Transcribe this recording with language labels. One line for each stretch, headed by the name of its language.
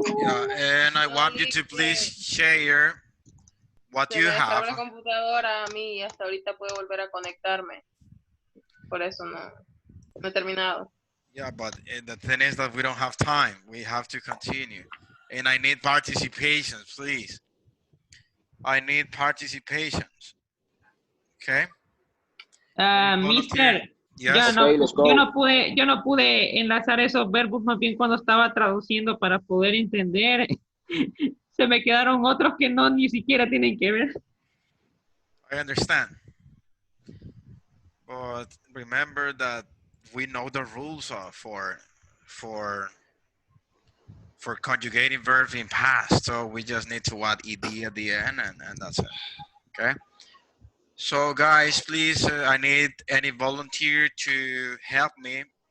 English: Yeah, and I want you to please share what
Spanish: Se
English: you
Spanish: me descargó
English: have.
Spanish: la computadora a mí y hasta ahorita puedo volver a conectarme. Por eso no he terminado.
English: Yeah, but the thing is that we don't have time. We have to continue. And I need participations, please. I need participations. Okay? Mister, Yes.
Spanish: yo no pude enlazar esos verbos más bien cuando estaba traduciendo para poder entender. Se me quedaron otros que no ni siquiera tienen que ver.
English: I understand. But remember that we know the rules for conjugating verbs in past. So we just need to add ed at the end and that's it. Okay? So guys, please, I need any volunteer to help me.